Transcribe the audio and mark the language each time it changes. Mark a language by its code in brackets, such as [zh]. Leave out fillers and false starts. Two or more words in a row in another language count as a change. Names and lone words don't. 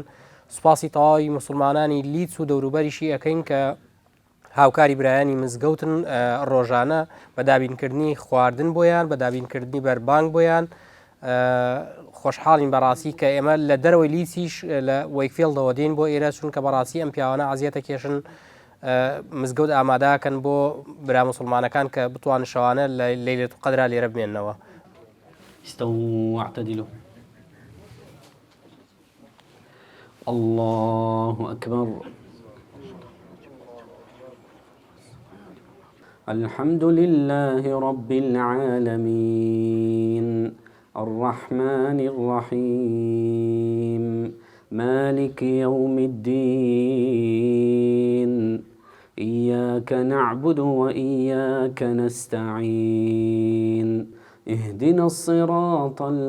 [ckb] سوپاسی تەواوی مسلمانانی لیدز و دەوروبەریشی ئەەکەین کە هاوکاری برایانی مزگەوتن ڕۆژانە بە دابینکردنی خواردن بۆیان بە دابینکردنی بەربانگ بۆیان. خۆشحاڵین بەڕاستی کە ئێمە لە دەرەوەی لیدزیش لە وەیکفیلدەوە دێن بۆ ئێرە چونکە بەڕاستی ئەم پیاوانە ئازیەتە کێشن مزگەوت ئامادەکەن بۆ برا مسلمانەکان کە بتوان شەوانە لە لەیلەتو قەدرا لێرە بمێننەوە. [ar] استووا واعتدلوا. الله أكبر. الحمد لله رب العالمين الرحمن الرحيم مالك يوم الدين إياك نعبد وإياك نستعين اهدنا الصراط